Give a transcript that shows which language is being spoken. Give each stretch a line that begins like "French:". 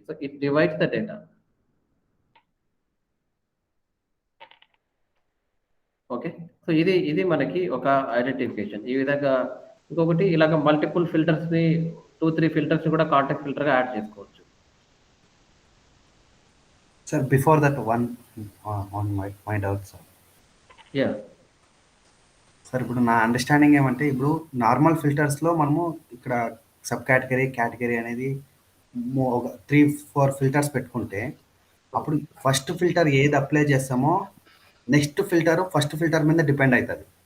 English: So it divides the data.
Telugu: Okay. So ఇది మనకి ఒక ఐడెంటిఫికేషన్. ఈ విధంగా ఇంకొకటి ఇలాగ మల్టిపుల్ ఫిల్టర్స్ని 2-3 ఫిల్టర్స్ కూడా కాంటాక్ట్ ఫిల్టర్గా యాడ్ చేసుకోవచ్చు.
English: Sir, before that one on my doubt, sir. Yeah.
Telugu: Sir ఇప్పుడు నా అండర్స్టాండింగ్ ఏమంటే ఇప్పుడు నార్మల్ ఫిల్టర్స్లో మనము ఇక్కడ సబ్ కేటగిరీ అనేది ఒక 3-4 ఫిల్టర్స్ పెట్టుకుంటే అప్పుడు ఫస్ట్ ఫిల్టర్ ఏది అప్లై చేస్తామో నెక్స్ట్ ఫస్ట్ ఫిల్టర్ మీద డిపెండ్ అవుతుంది.